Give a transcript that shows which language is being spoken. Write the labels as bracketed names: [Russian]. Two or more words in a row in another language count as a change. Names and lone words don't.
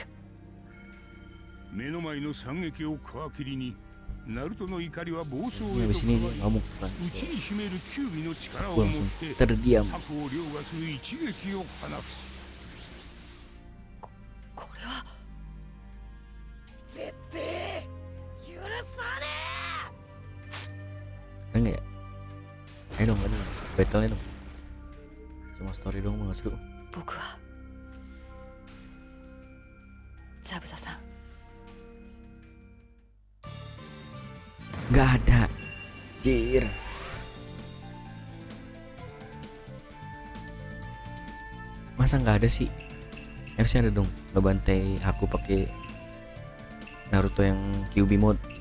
[Japanese] 目の前の惨劇を皮切りにナルトの怒りは暴走 [Indonesian] Ini [Japanese] へ [Indonesian] habis [Japanese] と [Indonesian] ini [Japanese] 変わ [Indonesian] dia [Japanese] り [Indonesian] ngamuk kan. [Japanese] 内に秘める九尾の力を [Indonesian] Gue [Japanese] 持っ [Indonesian] langsung [Japanese] て [Indonesian] terdiam. [Japanese] 核を凌駕する一撃を放つこれは絶対許さね [Indonesian] Ada nggak ya? Ayo dong, ayo dong. Battle-nya dong. Cuma story dong, nggak seru. [Japanese] 僕はザブザさん。 [Indonesian] Nggak ada. Jir. Masa nggak ada sih? Harusnya ada dong. Ngebantai aku pakai Naruto yang Kyuubi mode.